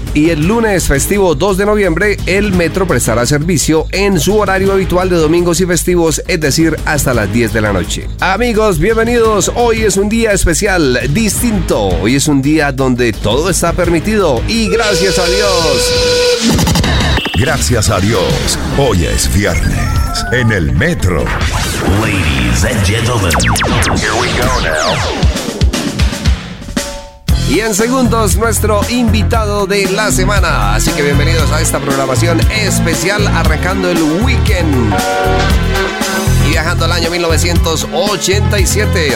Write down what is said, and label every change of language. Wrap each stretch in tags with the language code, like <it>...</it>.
<es>Y el lunes festivo 2 de noviembre, el metro prestará servicio en su horario habitual de domingos y festivos, es decir, hasta las 10 de la noche. Amigos, bienvenidos. Hoy es un día especial, distinto. Hoy es un día donde todo está permitido y gracias a Dios. Gracias a Dios. Hoy es viernes en el metro.</es> <en>Ladies and gentlemen, here we go now.</en> <es>Y en segundos, nuestro invitado de la semana. Así que bienvenidos a esta programación especial, arrancando el weekend y viajando al año 1987.</es>